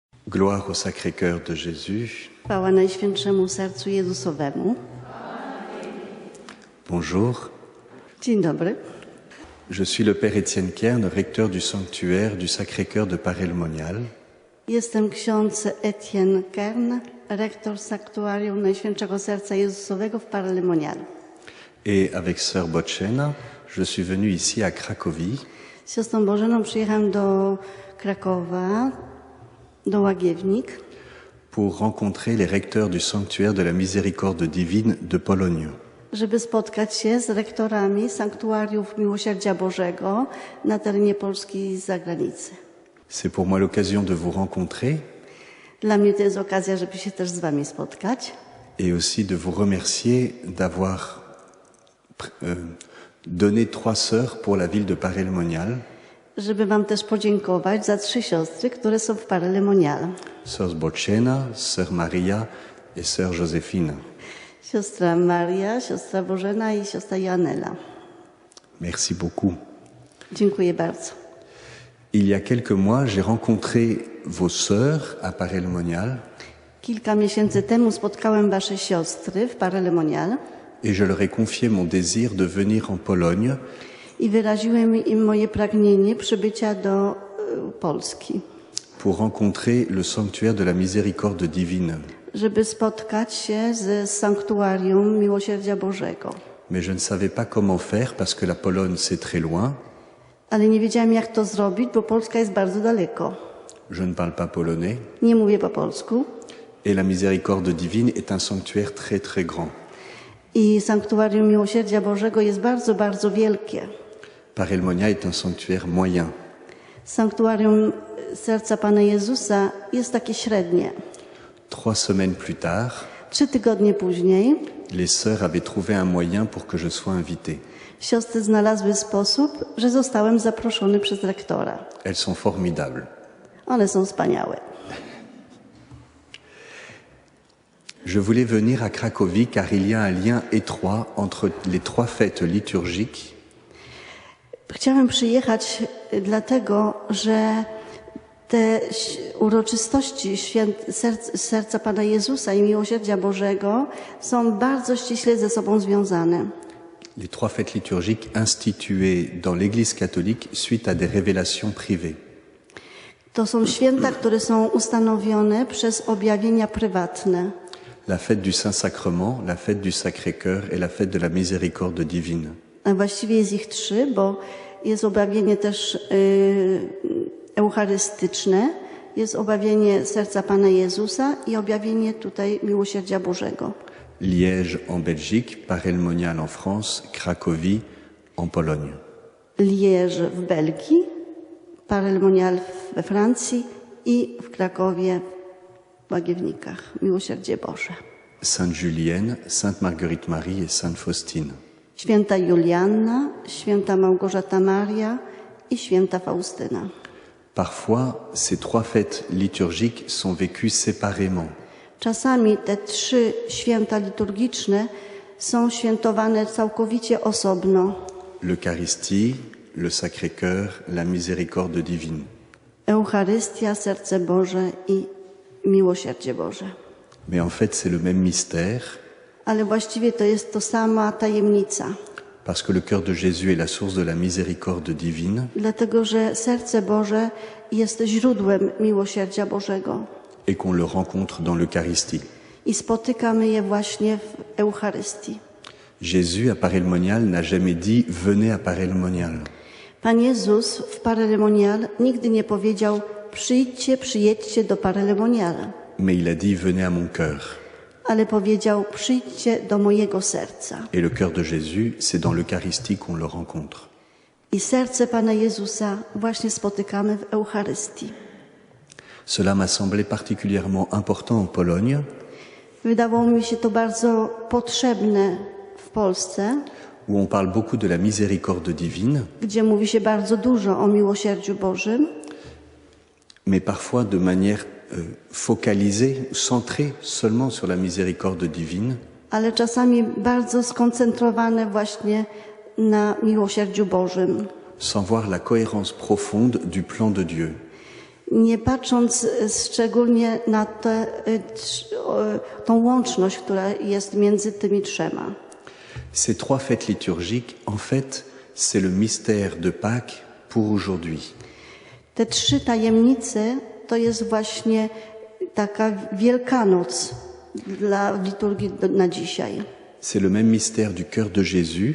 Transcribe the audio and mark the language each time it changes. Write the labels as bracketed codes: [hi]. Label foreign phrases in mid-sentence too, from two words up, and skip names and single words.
[fr] Gloire au Sacré-Cœur de Jésus. [pl] Chwała Najświętszemu Sercu Jezusowemu. [fr] Bonjour, [pl] Dzień dobry. [fr] je suis le Père Étienne Kern, recteur du sanctuaire du Sacré-Cœur de Paray-le-Monial. [pl] Jestem ksiądz Etienne Kern, rektor Sanktuarium Najświętszego Serca Jezusowego w Paray-le-Monial. [fr] Et avec Sœur Botchena, je suis venu ici à Cracovie [pl] Z siostrą Bożeną przyjechałam do Krakowa, do Łagiewnik, [fr] pour rencontrer les recteurs du sanctuaire de la Miséricorde divine de Pologne. [pl] żeby spotkać się z rektorami Sanktuariów Miłosierdzia Bożego na terenie Polski i z zagranicy. [fr] C'est pour moi l'occasion de vous rencontrer [pl] Dla mnie to jest okazja, żeby się też z wami spotkać [fr] et aussi de vous remercier d'avoir donné 3 sœurs pour la ville de Paray-le-Monial. [pl] żeby wam też podziękować za 3 siostry, które są w Paray-le-Monial. [fr] Sœur Botchena, Sœur Maria et Sœur Joséphine. [pl] Siostra Maria, siostra Bożena i siostra Joannela. [fr] Merci beaucoup. [pl] Dziękuję bardzo. [fr] Il y a quelques mois, j'ai rencontré vos sœurs à Paray-le-Monial [pl] Kilka miesięcy temu spotkałem wasze siostry w Paray-le-Monial [fr] et je leur ai confié mon désir de venir en Pologne [pl] i wyraziłem im moje pragnienie przybycia do Polski, [fr] pour rencontrer le sanctuaire de la Miséricorde divine. [pl] żeby spotkać się z Sanktuarium Miłosierdzia Bożego. [fr] Mais je ne savais pas comment faire parce que la Pologne c'est très loin. [pl] Ale nie wiedziałem, jak to zrobić, bo Polska jest bardzo daleko. [fr] Je ne parle pas polonais [pl] Nie mówię po polsku. [fr] et la Miséricorde divine est un sanctuaire très très grand. [pl] I Sanktuarium Miłosierdzia Bożego jest bardzo, bardzo wielkie. [fr] Paray-le-Monial est un sanctuaire moyen. [pl] Sanktuarium Serca Pana Jezusa jest takie średnie. [fr] 3 semaines plus tard, [pl] 3 tygodnie później [fr] les sœurs avaient trouvé un moyen pour que je sois invité. [pl] siostry znalazły sposób, że zostałem zaproszony przez rektora. [fr] Elles sont formidables. [pl] One są wspaniałe. [fr] Je voulais venir à Cracovie car il y a un lien étroit entre les 3 fêtes liturgiques [pl] Chciałem przyjechać dlatego, że te uroczystości Serca Pana Jezusa i Miłosierdzia Bożego są bardzo ściśle ze sobą związane. [fr] les 3 fêtes liturgiques instituées dans l'Église catholique suite à des révélations privées. [pl] To są święta, które są ustanowione przez objawienia prywatne. [fr] La fête du Saint-Sacrement, la fête du Sacré-Cœur et la fête de la Miséricorde divine. [pl] A właściwie jest ich 3, bo jest objawienie też eucharystyczne, jest objawienie Serca Pana Jezusa i objawienie tutaj Miłosierdzia Bożego. [fr] Liège en Belgique, Paray-le-Monial en France, Cracovie en Pologne. [pl] Liège w Belgii, Paray-le-Monial we Francji i w Krakowie, w Łagiewnikach. Miłosierdzie Boże. [fr] Sainte Julienne, Sainte Marguerite Marie et Sainte Faustine. [pl] Święta Julianna, święta Małgorzata Maria i święta Faustyna. [fr] Parfois, ces 3 fêtes liturgiques sont vécues séparément. [pl] Czasami te 3 święta liturgiczne są świętowane całkowicie osobno. [fr] L'Eucharistie, le Sacré-Cœur, la Miséricorde divine. [pl] Eucharystia, Serce Boże i Miłosierdzie Boże. [fr] Mais en fait, c'est le même mystère [pl] Ale właściwie to jest to sama tajemnica. [fr] parce que le cœur de Jésus est la source de la miséricorde divine [pl] Dlatego, że Serce Boże jest źródłem Miłosierdzia Bożego. [fr] et qu'on le rencontre dans l'Eucharistie. [pl] I spotykamy je właśnie w Eucharystii. [fr] Jésus à Paray-le-Monial n'a jamais dit « venez à Paray-le-Monial ». [pl] Pan Jezus w Paray-le-Monial nigdy nie powiedział przyjdźcie, przyjedźcie do Paray-le-Moniala, [fr] Mais il a dit « venez à mon cœur ». [pl] ale powiedział przyjdźcie do mojego serca. [fr] Et le cœur de Jésus, c'est dans l'Eucharistie qu'on le rencontre. [pl] I serce Pana Jezusa właśnie spotykamy w Eucharystii. [fr] Cela m'a semblé particulièrement important en Pologne, [pl] Wydawało mi się to bardzo potrzebne w Polsce, [fr] où on parle beaucoup de la miséricorde divine, [pl] gdzie mówi się bardzo dużo o miłosierdziu Bożym, [fr] mais parfois de manière focalisée, centrée seulement sur la miséricorde divine, [pl] ale czasami bardzo skoncentrowane właśnie na miłosierdziu Bożym. [fr] sans voir la cohérence profonde du plan de Dieu. [pl] nie patrząc szczególnie na tą łączność, która jest między tymi trzema. [fr] Ces trois fêtes liturgiques, en fait, c'est le mystère de Pâques pour aujourd'hui. [pl] Te trzy tajemnice to jest właśnie taka Wielkanoc dla liturgii na dzisiaj. [fr] C'est le même mystère du cœur de Jésus